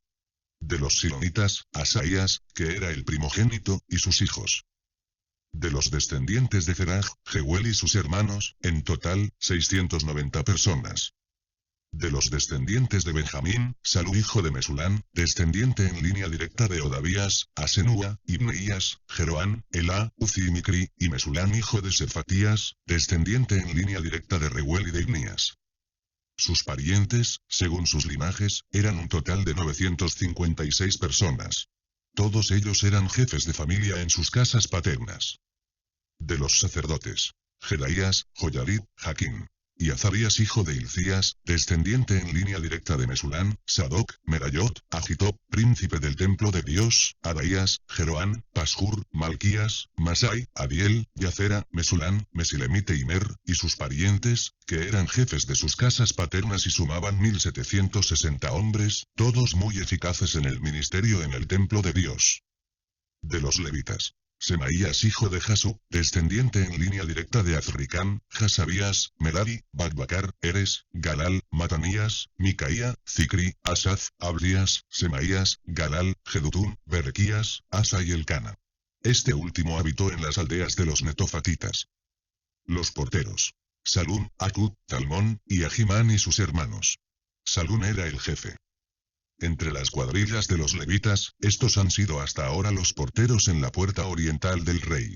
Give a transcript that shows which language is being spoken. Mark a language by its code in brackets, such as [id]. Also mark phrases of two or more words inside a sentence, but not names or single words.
[es] De los silonitas, Asaías, que era el primogénito, y sus hijos. De los descendientes de Zeraj, Jehuel y sus hermanos, en total, 690 personas. De los descendientes de Benjamín, Salú hijo de Mesulán, descendiente en línea directa de Odavías, Asenúa, Ibneías, Jeroán, Elá, Uzi y Micri, y Mesulán hijo de Sefatías, descendiente en línea directa de Reuel y de Ibnías. Sus parientes, según sus linajes, eran un total de 956 personas. Todos ellos eran jefes de familia en sus casas paternas. De los sacerdotes, Jedaías, Joyarib, Jaquín. Y Azarías hijo de Hilcías, descendiente en línea directa de Mesulán, Sadoc, Merayot, Agitob, príncipe del templo de Dios, Adaías, Jeroán, Pashur, Malquías, Masai, Adiel, Yacera, Mesulán, Mesilemite y Mer, y sus parientes, que eran jefes de sus casas paternas y sumaban 1760 hombres, todos muy eficaces en el ministerio en el templo de Dios. De los levitas, Semaías hijo de Jasub, descendiente en línea directa de Azricán, Hasabías, Merari, Bakbacar, Eres, Galal, Matanías, Micaía, Zicri, Asaz, Abdías, Semaías, Galal, Jedutún, Berequías, Asa y Elcana. Este último habitó en las aldeas de los netofatitas. Los porteros. Salún, Acud, Talmón, y Ahimán y sus hermanos. Salún era el jefe. Entre las cuadrillas de los levitas, estos han sido hasta ahora los porteros en la puerta oriental del rey.